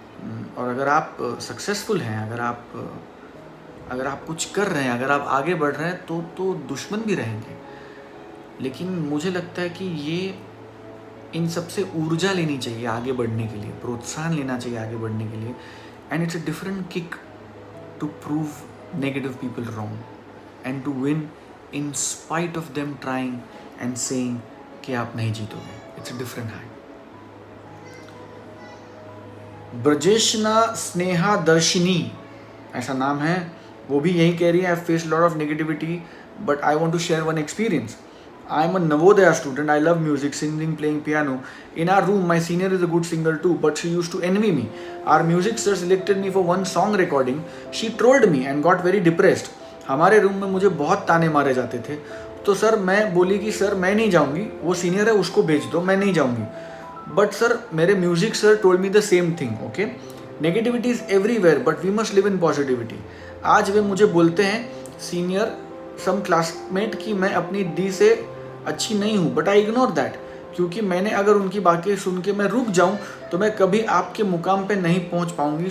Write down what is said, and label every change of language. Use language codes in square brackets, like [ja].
[hi] और अगर आप सक्सेसफुल हैं, अगर आप कुछ कर रहे हैं, अगर आप आगे बढ़ रहे हैं, तो दुश्मन भी रहेंगे. लेकिन मुझे लगता है कि ये इन सबसे ऊर्जा लेनी चाहिए आगे बढ़ने के लिए, प्रोत्साहन लेना चाहिए आगे बढ़ने के लिए. [en] and it's a different kick to prove negative people wrong and to win in spite of them trying and saying [hi] कि आप नहीं जीतोगे. [en] It's a different high. ब्रजेशना स्नेहा दर्शिनी [hi] ऐसा नाम है, वो भी यही कह रही है, [en] I face lot of negativity but I want to share one experience. I am a Navodaya student. I love music, singing, playing piano. In our room, my senior is a good singer too, but she used to envy me. Our music sir selected me for one song recording. She trolled me and got very depressed. [hi] हमारे room में मुझे बहुत ताने मारे जाते थे. तो sir मैं बोली कि सर मैं नहीं जाऊँगी, वो सीनियर है उसको भेज दो, मैं नहीं जाऊँगी. [en] But sir मेरे music sir told me the same thing. Okay, negativity is everywhere but we must live in positivity. [hi] आज वे मुझे बोलते हैं सीनियर सम क्लासमेट कि मैं अपनी डी से अच्छी नहीं हूँ, [en] but I ignore that, [hi] क्योंकि मैंने अगर उनकी बातें सुन के मैं रुक जाऊँ तो मैं कभी आपके मुकाम पे नहीं पहुँच पाऊँगी.